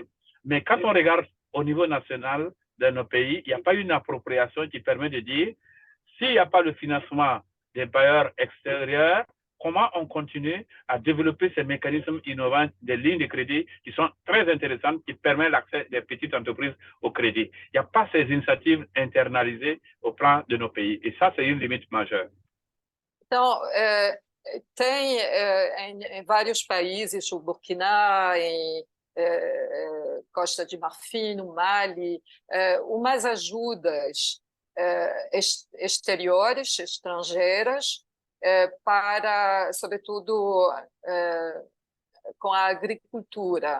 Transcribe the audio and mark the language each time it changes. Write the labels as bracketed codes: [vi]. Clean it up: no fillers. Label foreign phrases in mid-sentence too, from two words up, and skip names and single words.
[fr] Mais quand on regarde au niveau national de nos pays, il n'y a pas une appropriation qui permet de dire, s'il n'y a pas le financement des bailleurs extérieurs, comment on continue à développer ces mécanismes innovants des lignes de crédit qui sont très intéressantes, qui permettent l'accès des petites entreprises au crédit. Il n'y a pas ces initiatives internalisées au plan de nos pays. Et ça, c'est une limite majeure. [pt] Então, tem em vários países, o Burkina, em Costa de Marfim, no Mali, umas ajudas exteriores, estrangeiras, para, sobretudo, com a agricultura.